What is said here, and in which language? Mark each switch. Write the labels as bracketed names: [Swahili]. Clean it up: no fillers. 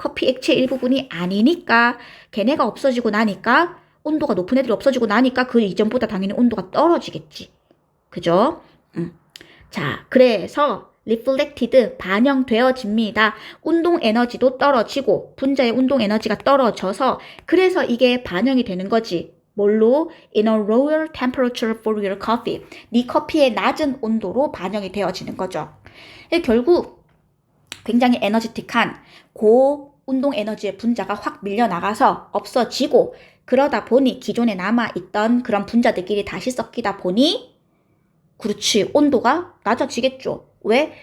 [Korean] 커피 액체의 일부분이 아니니까 걔네가 없어지고 나니까, 온도가 높은 애들이 없어지고 나니까 그 이전보다 당연히 온도가 떨어지겠지. 그죠? 자, 그래서 reflected, 반영되어집니다. 운동 에너지도 떨어지고 분자의 운동 에너지가 떨어져서, 그래서 이게 반영이 되는 거지. 뭘로? [English] In a lower temperature for your coffee. [Korean] 네 커피의 낮은 온도로 반영이 되어지는 거죠. 결국 굉장히 에너지틱한 고운동 에너지의 분자가 확 밀려나가서 없어지고, 그러다 보니 기존에 남아있던 그런 분자들끼리 다시 섞이다 보니, 그렇지, 온도가 낮아지겠죠. 왜?